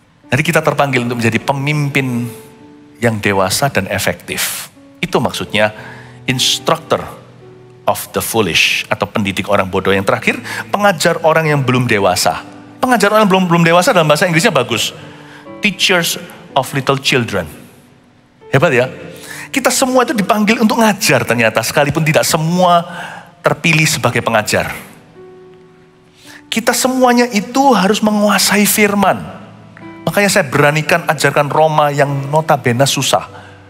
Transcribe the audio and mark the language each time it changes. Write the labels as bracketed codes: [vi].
[id] Jadi kita terpanggil untuk menjadi pemimpin yang dewasa dan efektif. Itu maksudnya [en] instructor of the foolish, [id] atau pendidik orang bodoh. Yang terakhir, pengajar orang yang belum dewasa. Pengajar orang yang belum dewasa dalam bahasa Inggrisnya bagus. [en] Teachers of little children. [id] Hebat ya. Kita semua itu dipanggil untuk ngajar ternyata, sekalipun tidak semua terpilih sebagai pengajar. Kita semuanya itu harus menguasai firman. Makanya saya beranikan ajarkan Roma yang notabene susah.